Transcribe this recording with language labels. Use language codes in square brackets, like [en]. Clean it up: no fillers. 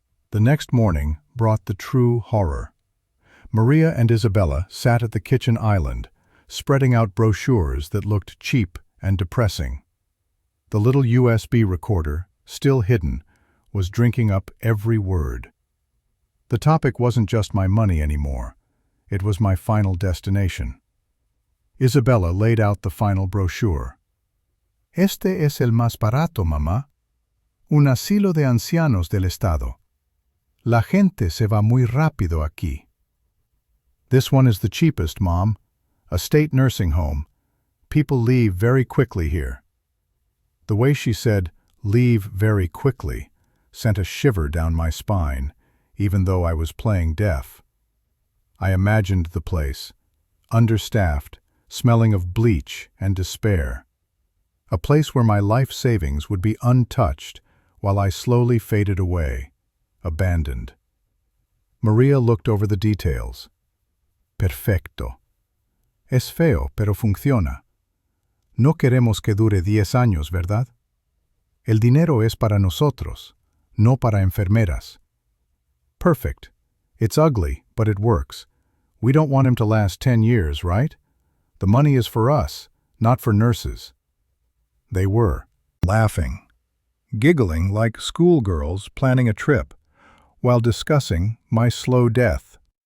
[en] The next morning brought the true horror. Maria and Isabella sat at the kitchen island, spreading out brochures that looked cheap and depressing. The little USB recorder, still hidden, was drinking up every word. The topic wasn't just my money anymore. It was my final destination. Isabella laid out the final brochure. [es] Este es el más barato, mamá. Un asilo de ancianos del estado. La gente se va muy rápido aquí. [en] This one is the cheapest, Mom. A state nursing home. People leave very quickly here. The way she said, "leave very quickly," sent a shiver down my spine, even though I was playing deaf. I imagined the place, understaffed, smelling of bleach and despair. A place where my life savings would be untouched while I slowly faded away, abandoned. Maria looked over the details. [es] Perfecto. Es feo, pero funciona. No queremos que dure 10 años, ¿verdad? El dinero es para nosotros, no para enfermeras. [en] Perfect. It's ugly, but it works. We don't want him to last 10 years, right? The money is for us, not for nurses. They were, laughing, giggling like schoolgirls planning a trip, while discussing my slow death.